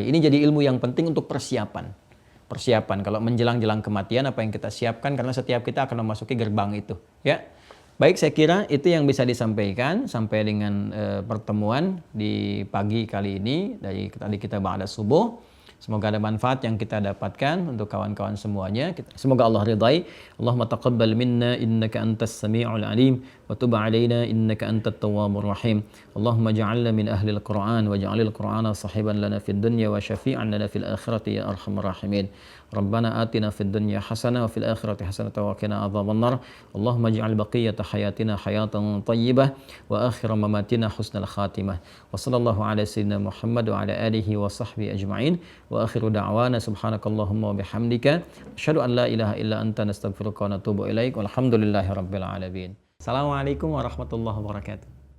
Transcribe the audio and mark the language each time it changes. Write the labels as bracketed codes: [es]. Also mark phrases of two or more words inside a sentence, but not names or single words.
[id] Ini jadi ilmu yang penting untuk persiapan kalau menjelang kematian apa yang kita siapkan, karena setiap kita akan memasuki gerbang itu, ya. Baik, saya kira itu yang bisa disampaikan sampai dengan pertemuan di pagi kali ini dari tadi kita ba'da subuh. Semoga ada manfaat yang kita dapatkan untuk kawan-kawan semuanya. Semoga Allah ridai. [ar] اللهم تقبل منا إنك أنت السميع العليم وتب علينا إنك أنت التواب الرحيم. اللهم اجعلنا من أهل القرآن واجعل القرآن صاحبا لنا في الدنيا وشافعا لنا في الآخرة يا أرحم الراحمين. ربنا آتنا في الدنيا حسنة وفي الآخرة حسنة وقنا عذاب النار. اللهم اجعل بقية حياتنا حياة طيبة وآخر مماتنا حسن الخاتمة. وصلى الله على سيدنا محمد وعلى آله وصحبه أجمعين. وآخر دعوانا سبحانك اللهم وبحمدك أشهد أن لا إله إلا أنت نستغفرك ونتوب إليك. والحمد لله رب العالمين. السلام عليكم ورحمة الله وبركاته.